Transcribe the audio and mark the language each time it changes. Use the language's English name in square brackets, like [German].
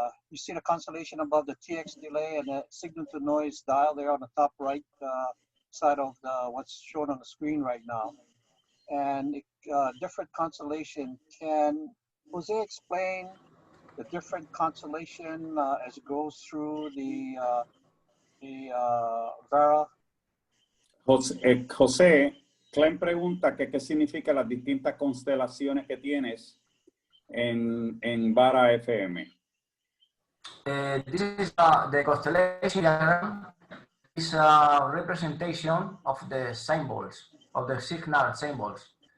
[English] You see the Constellation above the TX delay and the signal to noise dial there on the top right side of what's shown on the screen right now. And different Constellation. Can Jose explain the different Constellation as it goes through the Vara? [Spanish] José, Clem pregunta que qué significa las distintas constelaciones que tienes en Vara FM. [English] This is the constellation diagram. Is a representation of the symbols, of the signal symbols.